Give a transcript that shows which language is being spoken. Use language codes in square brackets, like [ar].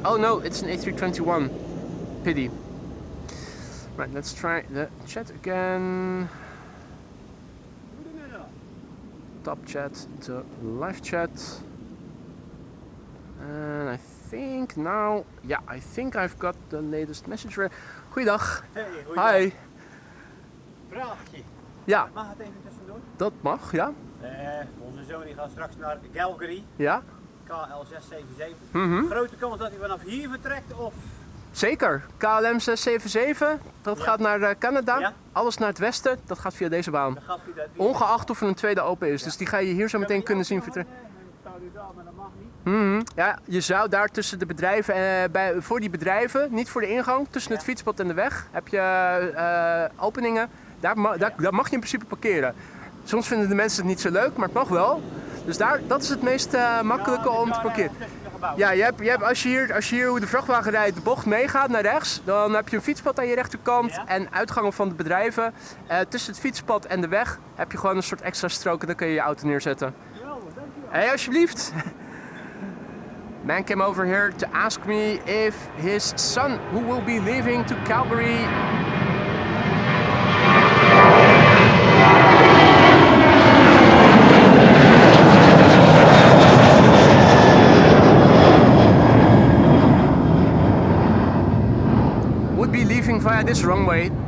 [en] oh no, it's an A321. Pity. Right, let's try the chat again. Top chat to live chat. And I think now... yeah, I think I've got the latest message. [nl] Goeiedag. Hey, goeiedag. Hi. Vraagje. Ja. Mag het even tussendoor? Dat mag, ja. Onze zoon die gaat straks naar Calgary. Ja. KL677. Grote kans dat hij vanaf hier vertrekt of... Zeker. KLM 677, dat gaat naar Canada. Ja. Alles naar het westen, dat gaat via deze baan. Dan gaat hij dat Ongeacht of er een tweede open is. Dus die ga je hier zo meteen kunnen zien vertrekken. maar dat mag niet. Ja, je zou daar tussen de bedrijven, voor die bedrijven, niet voor de ingang, tussen het fietspad en de weg, heb je openingen. Daar mag je in principe parkeren. Soms vinden de mensen het niet zo leuk, maar het mag wel. Dus dat is het meest makkelijke om te parkeren. Ja, je hebt, als je hier hoe de vrachtwagen rijdt de bocht meegaat naar rechts, dan heb je een fietspad aan je rechterkant en uitgangen van de bedrijven. Tussen het fietspad en de weg heb je gewoon een soort extra strook en dan kun je je auto neerzetten. Hey, alsjeblieft. [en] Man came over here to ask me if his son, who will be leaving to Calgary, via this runway.